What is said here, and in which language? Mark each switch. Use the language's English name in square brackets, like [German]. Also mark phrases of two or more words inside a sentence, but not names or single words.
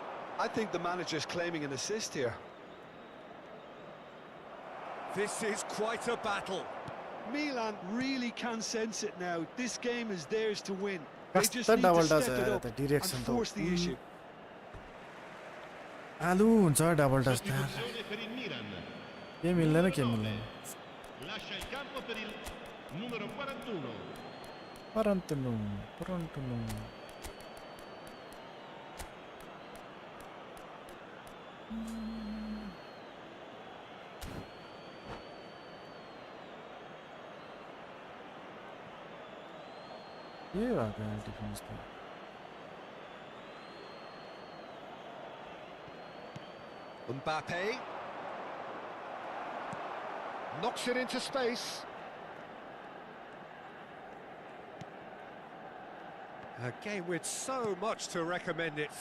[English] I think the manager's claiming an assist here. This is quite a battle. Milan really can sense it now. This game is theirs to win. They just [Nepali] कस्तो [English] need to [Nepali] डबल्टा [English] step [Nepali] छ [English] it [Nepali] यार [English] up [Nepali] त [English] and [Nepali] डिरेक्सन [English] force the issue. [Nepali] आलु हुन्छ [English] double touch [Nepali] त यार [Italian] Sostituzione per il Milan. [Nepali] के मिल्दैन के मिल्दैन [Italian] Lascia il campo per il numero 41. [Nepali] परन्तनु परन्तनु के भएको यार डिफेन्स त [English] Mbappe knocks it into space. A game with so much to recommend it.